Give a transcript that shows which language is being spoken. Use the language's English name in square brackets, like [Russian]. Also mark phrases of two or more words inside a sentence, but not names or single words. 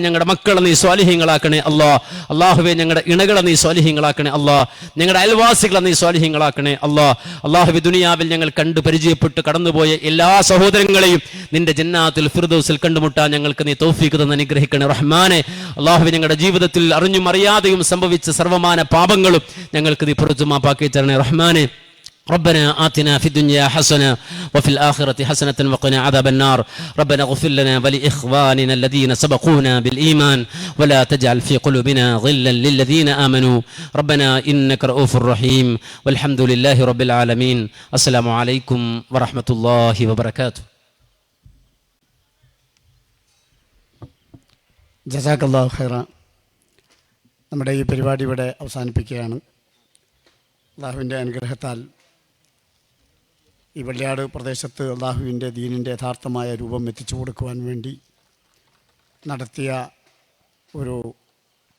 [Malayalam] ഞങ്ങളുടെ മക്കളെ നീ സ്വാലിഹീങ്ങളാക്കണേ അല്ലാഹുവേ. ഞങ്ങളുടെ ഇണകളെ നീ സ്വാലിഹീങ്ങളാക്കണേ ഞങ്ങളുടെ അയൽവാസികളെ നീ സ്വാലിഹീങ്ങളാക്കണേ അല്ലാഹുവേ. ദുനിയാവിൽ ഞങ്ങൾ കണ്ടു പരിചയപ്പെട്ട് കടന്നുപോയ എല്ലാ സഹോദരങ്ങളെയും നിന്റെ ജന്നാത്തുൽ ഫിർദൗസിൽ കണ്ടുമുട്ടാൻ ഞങ്ങൾക്ക് നീ തൗഫീഖ് തന്ന് അനുഗ്രഹിക്കണേ റഹ്മാനെ. അല്ലാഹുവേ, ഞങ്ങളുടെ ജീവിതത്തിൽ അറിഞ്ഞും അറിയാതെയും സംഭവിച്ച സർവമാന പാപങ്ങളും ഞങ്ങൾക്ക് നീ പുറത്തു മാപ്പാക്കി തരണേ റഹ്മാനെ. [Arabic] ربنا آتنا في الدنيا حسنة وفي الآخرة حسنة وقنا عذاب النار. ربنا اغفر لنا ولإخواننا الذين سبقونا بالإيمان ولا تجعل في قلوبنا غلا للذين آمنوا ربنا إنك رؤوف رحيم والحمد لله رب العالمين. السلام عليكم ورحمة الله وبركاته. جزاك الله خيرا. [Malayalam] നമ്മുടെ ഈ പരിപാടി ഇവിടെ അവസാനിപ്പിക്കുകയാണ്. അള്ളാഹുവിൻ്റെ അനുഗ്രഹത്താൽ ഈ വെള്ളിയാട് പ്രദേശത്ത് അള്ളാഹുവിൻ്റെ ദീനിൻ്റെ യഥാർത്ഥമായ രൂപം എത്തിച്ചു കൊടുക്കുവാൻ വേണ്ടി നടത്തിയ ഒരു പ്രോഗ്രാമാണിത്.